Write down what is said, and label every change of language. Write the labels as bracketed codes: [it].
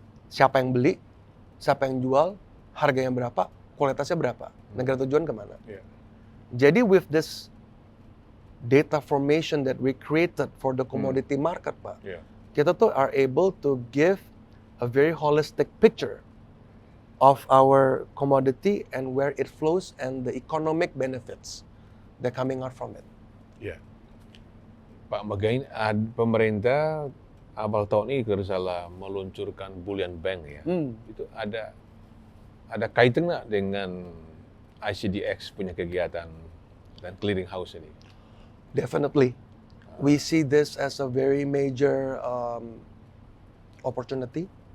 [id] Siapa yang beli, siapa yang jual, harganya berapa, kualitasnya berapa, negara tujuan kemana. Yeah. [en] Jadi with this data formation that we created for the commodity market Pak, [id] kita tuh [en] are able to give a very holistic picture of our commodity and where it flows and the economic benefits that coming out from it. Ya. [id] Pak Magain, pemerintah awal tahun ini kalau salah meluncurkan bullion bank ya. Itu ada kaitan nggak dengan ICDX punya kegiatan dan clearing house ini? [en] Definitely. We see this as a very major opportunity.